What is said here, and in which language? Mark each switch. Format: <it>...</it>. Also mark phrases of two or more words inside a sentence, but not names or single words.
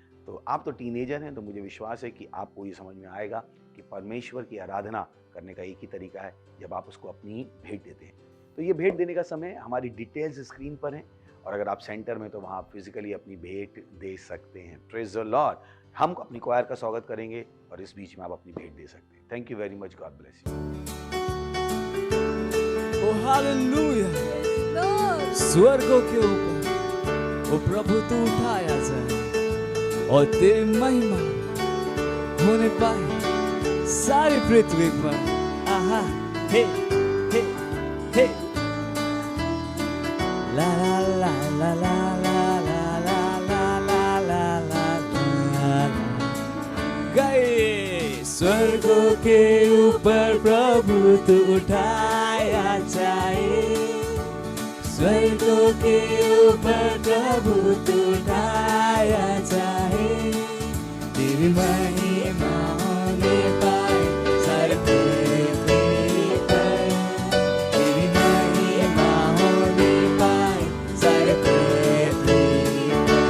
<hi>तो आप तो टीनेजर हैं, तो मुझे विश्वास है कि आपको ये समझ में आएगा कि परमेश्वर की आराधना करने का एक ही तरीका है, जब आप उसको अपनी भेंट देते हैं। तो ये भेंट देने का समय हमारी</hi> <en>details screen</en> <hi>पर हैं, और अगर आप सेंटर में तो वहाँ आप फिजिकली अपनी भेंट दे सकते हैं।</hi> <en>Praise the Lord.</en> <hi>हम अपनी क्वायर का स्वागत करेंगे और इस बीच में आप अपनी भेंट दे सकते हैं।</hi> <en>Thank you very much, God bless you.</en> <hi>ओ हालेलुया, स्वर्गों के ऊपर ओ प्रभु तू उठाया जाए और तेरी महिमा होने पाए सारी पृथ्वी पर। आहा, हे हे हे, ला ला ला ला ला ला ला ला ला ला ला ला। गए स्वर्गों के ऊपर प्रभु तू उठाया जाए, स्वर्गों के ऊपर प्रभु तू उठाया जाए, तेरी महिमा होने पाए सारे पृथ्वी पर, तेरी महिमा होने पाए सारे पृथ्वी पर।</hi>